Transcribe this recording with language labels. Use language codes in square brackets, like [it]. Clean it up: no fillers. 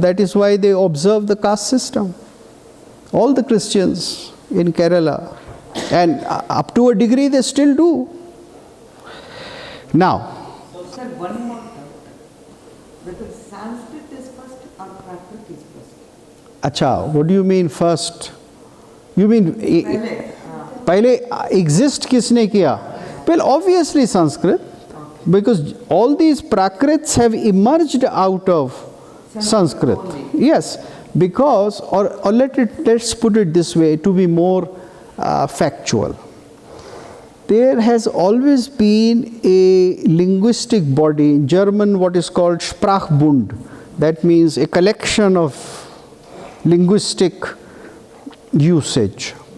[en] That is why they observe the caste system. All the Christians in Kerala, and up to a degree they still do. Now, So, sir, one more doubt. Whether Sanskrit is first or Prakrit is first? acha, what do you mean first? You mean [hi] पहले, पहले exist किसने किया? [en] Well, obviously Sanskrit, because all these Prakrits have emerged out of Sanskrit. Yes, because, or let's put it this way to be more factual. There has always been a linguistic body, in German what is called Sprachbund, that means a collection of linguistic usage.